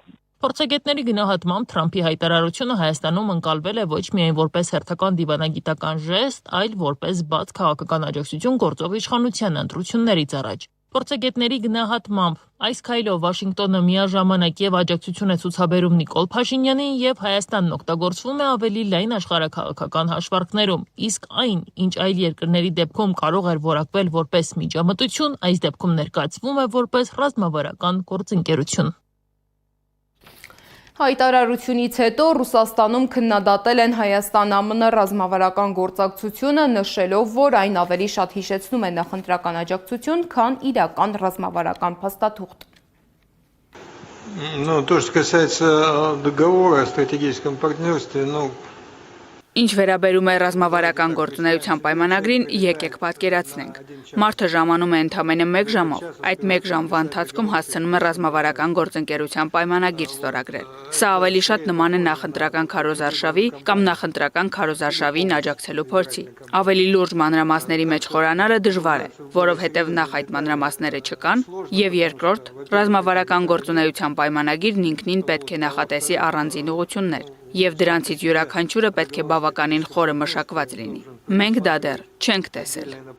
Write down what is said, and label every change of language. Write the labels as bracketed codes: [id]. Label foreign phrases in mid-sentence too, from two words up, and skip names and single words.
[hy] Փորձագետների գնահատմամբ Թրամփի հայտարարությունը Հայաստանում ընկալվել է ոչ միայն որպես հերթական դիվանագիտական ժեստ, այլ որպես բաց քաղաքական աջակցություն գործող իշխանության ընտրություններից առաջ։ Փորձագետների գնահատմամբ այս քայլով Վաշինգտոնը միաժամանակ եւ աջակցություն է ցուցաբերում Նիկոլ Փաշինյանին եւ Հայաստանն օգտագործվում է ավելի լայն աշխարհաքաղաքական հաշվարկներում, իսկ այն, ինչ այլ երկրների դեպքում կարող էր որակվել որպես միջամտություն, այս դեպքում ներկայացվում է որպես ռազմավարական գործընկերություն։ Հայտարարությունից հետո Ռուսաստանում քննադատել են Հայաստան-ԱՄՆ ռազմավարական գործակցությունը, նշելով, որ այն ավելի շատ հիշեցնում է նախընտրական աջակցություն, քան իրական ռազմավարական փաստաթուղթ։ [ru] То, что касается договора о стратегическом партнерстве, [hy] Ինչ վերաբերում է ռազմավարական գործունեության պայմանագրին, եկեք պատկերացնենք։ Մարդը ժամանում է ընդամենը 1 ժամով, այդ 1 ժամվա ընթացքում հասցնում է ռազմավարական գործընկերության պայմանագիր ստորագրել։ Սա ավելի շատ նման է նախընտրական քարոզարշավի կամ նախընտրական քարոզարշավին աջակցելու փորձի։ Ավելի լուրջ մանրամասների մեջ խորանալը դժվար է, որովհետև նախ այդ մանրամասները չկան, եւ երկրորդ, ռազմավարական գործունեության պայմանագիրն ինքնին պետք է նախատեսի առանձին ուղղություններ, եւ դրանցից յուրաքանչյուրը պետք է բավականին խորը մշակված լինի։ Մենք դա դեռ չենք տեսել։